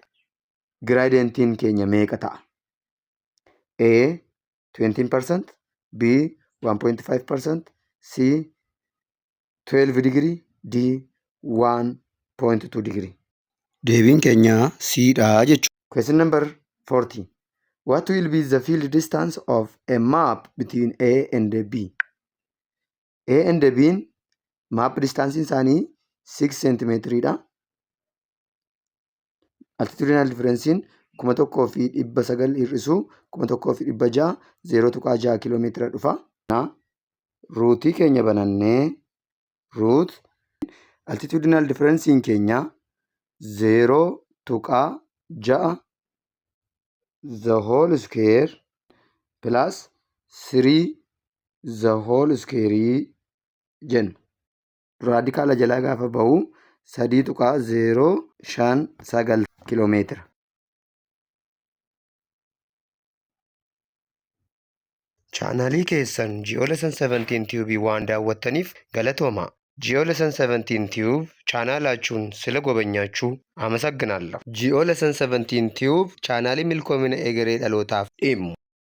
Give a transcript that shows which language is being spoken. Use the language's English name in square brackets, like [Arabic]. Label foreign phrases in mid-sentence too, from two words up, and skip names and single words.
[Oromo] Giraadiyentiin keenya meeqa ta'a? A 20%, B 1.5%, C 12 digirii, D 1.2 digirii. Deebiin keenya Cdha jechuudha. [English] Question number 40. What will be the field distance of a map between A and B? [Oromo] A and B'n [English] map distance [Oromo] isaanii 6 centimeetridha. [English] Altitudinal differencein [Oromo] 1,900 hir'isuu 1,600 0.6 kiiloomeetira dhufa. Ruutii keenya banannee [English] root altitudinal differencein [Oromo] keenya 0.6 [English] the whole square plus 3 the whole square [Oromo] jenna. Raadikaala jalaa gaafa bahu 3.059 kiiloomeetira. Chaanaalii keessan Geolesson 17 Tube waan daawwattaniif galatooma. Geolesson 17 Tube [Amharic] chaanaalaችሁን ስለጎበኛችሁ አመሰግናለሁ። [Oromo] Geolesson 17 Tube chaanaalii milkoomina egeree dhalootaaf dhimmu